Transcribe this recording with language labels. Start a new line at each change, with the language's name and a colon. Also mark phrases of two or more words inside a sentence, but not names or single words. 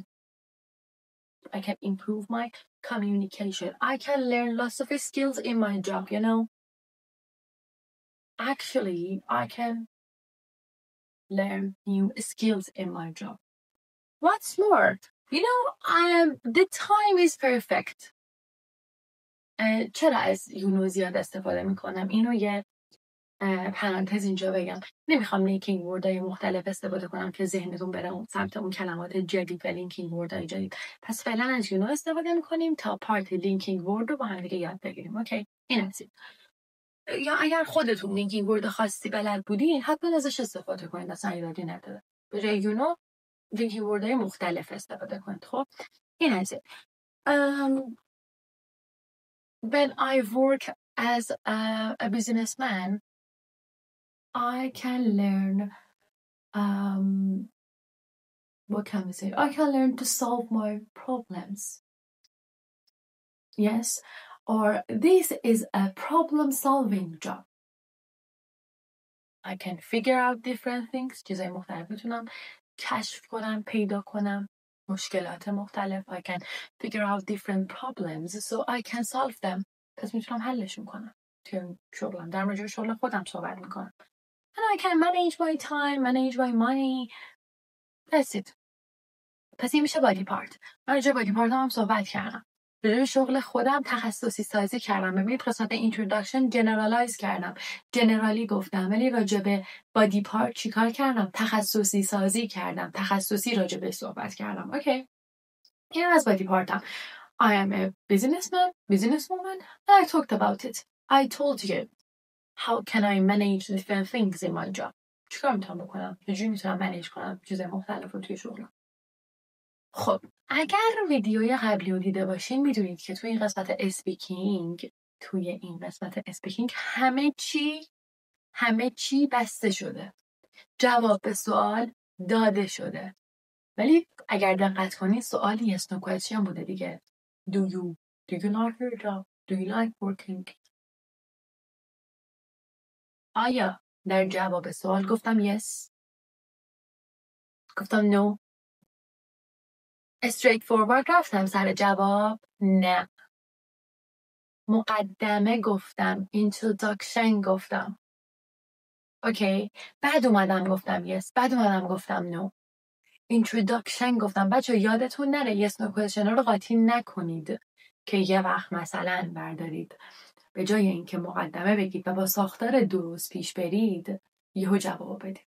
English: I can improve my communication. I can learn lots of skills in my job, you know. Actually, I can learn new skills in my job. What's more, you know, the time is perfect.
Persian: چرا از یونو زیاد استفاده میکنم؟ اینو یه پرانتز اینجا بگم. نمیخوام لینکینگ وردهای مختلف استفاده کنم که ذهنتون بره اون سمت اون کلمات جدید و لینکینگ وردهای جدید. پس فعلا از یونو استفاده میکنیم تا
English: part linking word
Persian: رو با هم دیگه یاد بگیریم. اوکی؟ این از این. یا اگر خودتون
English: linking word
Persian: خاصی بلد بودین حتما ازش استفاده کنید. اصلا ایرادی نداره. به جای یونو لینکینگ وردهای مختلف استفاده کنید. خب این از این.
English: When I work as a businessman, I can learn what can we say? I can learn to solve my problems. Yes, or this is a problem-solving job. I can figure out different things.
Persian: چیزای مختلف میتونم کشف کنم، پیدا کنم. مشکلات مختلف.
English: I can figure out different problems so I can solve them.
Persian: پس میتونم حلشون کنم. توی شغلم. در مورد شغل خودم صحبت میکنم.
English: And I can manage my time, manage my money. That's it.
Persian: پس این میشه
English: body part.
Persian: من راجع
English: body part
Persian: هم صحبت کردم. راجع شغل خودم تخصصی سازی کردم. ببینید قسمت اینتروداکشن جنرالایز کردم. جنرالی گفتم. ولی راجع به
English: body part
Persian: چیکار کردم؟ تخصصی سازی کردم. تخصصی راجع به صحبت کردم. اوکی. این از بادی پارتم.
English: I am a businesswoman, and I talked about it. I told you how can I manage different things in my job.
Persian: چیکار میتونم بکنم؟ چجوری میتونم منیج کنم چیزای مختلف رو توی شغلم؟ خب اگر ویدیوی قبلی رو دیده باشین میدونید که توی این قسمت اسپیکینگ همه چی بسته شده. جواب به سوال داده شده. ولی اگر دقت کنید سوال
English: yes no question
Persian: بوده دیگه.
English: Do you like your job? Do you like working?
Persian: آیا در جواب سوال گفتم yes؟ گفتم no؟
English: straight forward
Persian: رفتم سر جواب؟ نه. مقدمه گفتم. introduction گفتم. اوکی. بعد اومدم گفتم yes. بعد اومدم گفتم no. introduction گفتم. بچه یادتون نره
English: yes no question
Persian: رو قاطی نکنید که یه وقت مثلا بردارید به جای اینکه مقدمه بگید و با ساختار درست پیش برید یهو جواب بدید.